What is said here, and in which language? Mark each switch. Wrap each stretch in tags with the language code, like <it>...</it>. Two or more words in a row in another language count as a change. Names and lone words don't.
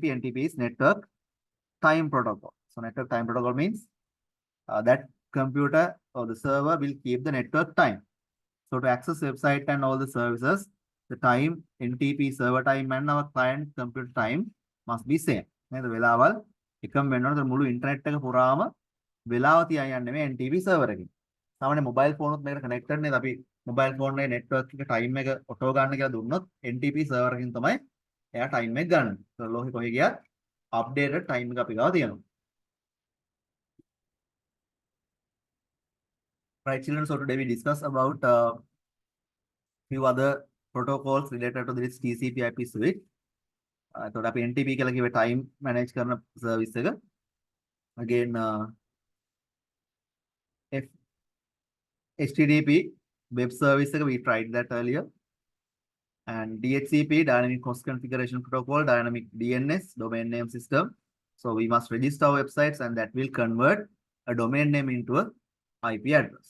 <en>NTP is Network Time Protocol. So Network Time Protocol means that computer or the server will keep the network time. So to access website and all the services, the time NTP server time and our client computer time must be same.</en> <si>නේද? වෙලාවල් එකම වෙන්න ඕනේ මුළු ඉන්ටර්නෙට් එක පුරාම වෙලාව තියන් යන්නේ මේ NTP සර්වර් එකකින්. සාමාන්‍ය</si> <en>mobile phone</en> <si>උත් මේකට කනෙක්ටඩ් නේද? අපි</si> <en>mobile phone</en> <si>එකේ නෙට්වර්ක් එක ටයිම් එක ඔටෝ ගන්න කියලා දුන්නොත් NTP සර්වර් එකකින් තමයි එයා ටයිම් එක ගන්න. ඒක ලෝකෙ කොහෙ ගියත්</si> <en>updated time</en> <si>එක අපි ගාව තියෙනවා.</si> <en>Right, children. So today we discuss about few other protocols related to this TCP/IP suite.</en> <si>එතකොට අපි NTP කියලා කිව්වේ</si> <en>time manage</en> <si>කරන service එක.</si> <en>Again, HTTP web service එක we tried that earlier. And DHCP, dynamic host configuration protocol, dynamic DNS, domain name system. So we must register our websites and that will convert a domain name into a IP address.</en>